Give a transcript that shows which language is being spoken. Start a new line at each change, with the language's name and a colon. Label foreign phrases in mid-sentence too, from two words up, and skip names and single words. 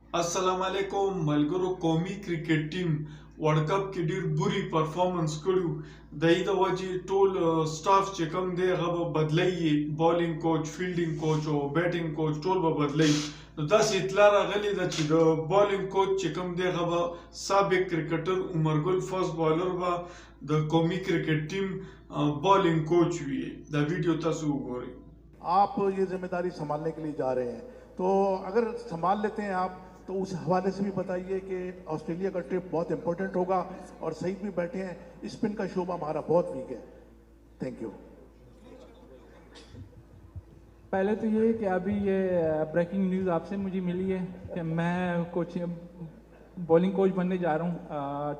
Arabic: السلام علیکم
Pashto: ملګرو قومي کرکټ ټیم ورلډ کپ کې ډیر بری پرفارمنس کړو دای د وجه ټول سټاف چې کوم دی هغه بدلایي بالینګ کوچ فیلډینګ کوچ او بیټینګ کوچ ټول به بدلایي نو داسې اطلاع راغلی ده چې د بالینګ کوچ چې کوم دی هغه سابق کرکټر عمرګل فاست بالر به د قومي کرکټ ټیم بالینګ کوچ وي دا ویډیو تاسو وګورئ
Urdu: آپ یہ ذمہ داری سنبھالنے کے لیے جا رہے ہیں تو اگر سنبھال لیتے ہیں آپ تو اس حوالے سے بھی بتائیے کہ آسٹریلیا کا ٹرپ بہت امپورٹنٹ ہوگا اور سعید بھی بیٹھے ہیں سپن کا شعبہ ہمارا بہت ویک ہے.
English: Thank you.
Urdu: پہلے تو یہ کہ ابھی یہ
English: breaking news
Urdu: آپ سے مجھے ملی ہے کہ میں کوچ باؤلنگ کوچ بننے جا رہا ہوں.